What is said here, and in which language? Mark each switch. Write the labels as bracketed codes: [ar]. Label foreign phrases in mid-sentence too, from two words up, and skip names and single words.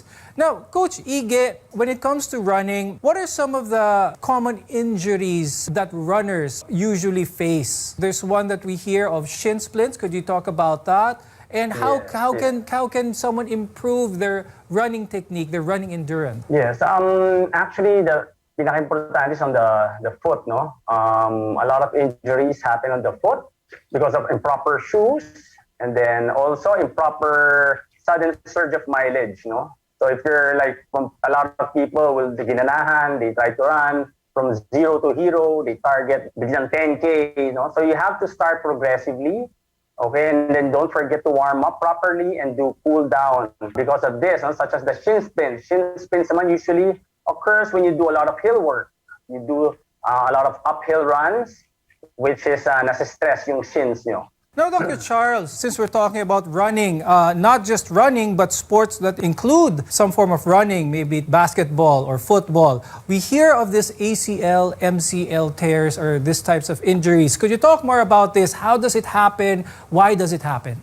[en] Now, Coach Ige, when it comes to running, what are some of the common injuries that runners usually face? There's one that we hear of shin splints. Could you talk about that? And how can someone improve their running technique, their running endurance? Yes, actually the pinaka-importante is on the foot, no? A lot of injuries happen on the foot because of improper shoes, and then also improper sudden surge of mileage, no? So if you're like, a lot of people will ginanahan, they try to run from 0 to hero, they target biglang 10K, you know? So you have to start progressively. Okay, and then don't forget to warm up properly and do cool down because of this, such as the shin splints. Shin splints naman usually occurs when you do a lot of hill work. You do a lot of uphill runs, which is [tl] nasa-stress yung shins nyo. [en] Now, Dr. Charles, since we're talking about running, not just running, but sports that include some form of running, maybe basketball or football, we hear of this ACL, MCL tears or these types of injuries. Could you talk more about this? How does it happen? Why does it happen?